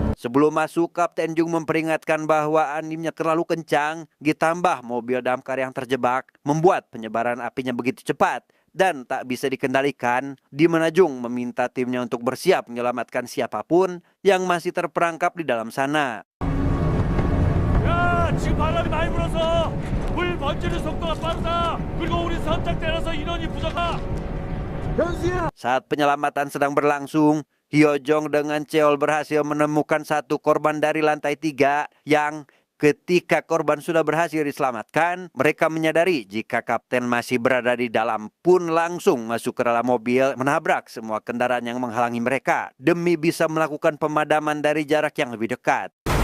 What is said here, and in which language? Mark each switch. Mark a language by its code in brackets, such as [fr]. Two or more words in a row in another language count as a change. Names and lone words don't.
[id] Sebelum masuk, Kapten Jung memperingatkan bahwa animnya terlalu kencang, ditambah mobil damkar yang terjebak, membuat penyebaran apinya begitu cepat dan tak bisa dikendalikan, di mana Jung meminta timnya untuk bersiap menyelamatkan siapapun yang masih terperangkap di dalam sana. [ko] 야, 지금 바람이 많이 불어서 물 번지는 속도가 빠르다. 그리고 우리 선착대라서 인원이 부족하. [id] Saat penyelamatan sedang berlangsung, Hyojong dengan Cheol berhasil menemukan satu korban dari lantai 3 yang ketika korban sudah berhasil diselamatkan, mereka menyadari jika kapten masih berada di dalam pun langsung masuk ke dalam mobil, menabrak semua kendaraan yang menghalangi mereka demi bisa melakukan pemadaman dari jarak yang lebih dekat.